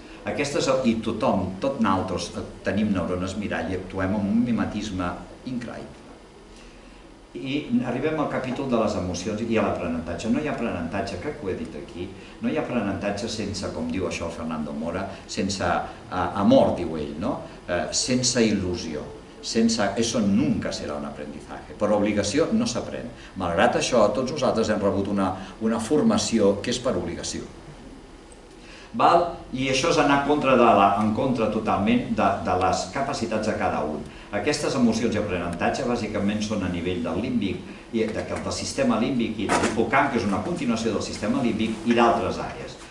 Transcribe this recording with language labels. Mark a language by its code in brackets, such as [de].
[ca] Aquestes, i tothom, tot nosaltres tenim neurones mirall i actuem amb un mimetisme increïble. I arribem al capítol de les emocions i a l'aprenentatge. No hi ha aprenentatge, crec que ho he dit aquí, no hi ha aprenentatge sense, com diu això el Fernando Mora, sense amor, diu ell, no? Sense il·lusió. [es] Eso nunca serà un aprendizaje. [ca] Per obligació no s'aprèn. Malgrat això, tots nosaltres hem rebut una formació que és per obligació. I això és anar en contra totalment de les capacitats de cada un. Aquestes emocions i aprenentatge bàsicament són a nivell del límbic, del sistema límbic i de l'hipocamp, que és una continuació del sistema límbic, i d'altres àrees.